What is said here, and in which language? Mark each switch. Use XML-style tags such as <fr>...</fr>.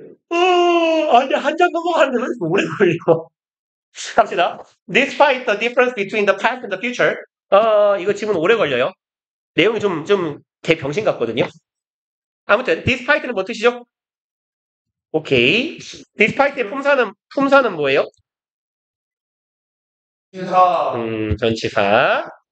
<ko>아니, 한 장 넘어가는데 왜 이렇게 오래 걸려? 갑시다.</ko> <en>Despite the difference between the past and the future.</en> <ko>이거 지금 오래 걸려요. 내용이 좀 개병신 같거든요. 아무튼, despite는 뭔 뜻이죠? 오케이. despite의 품사는 뭐예요? 인사. 전치사.</ko>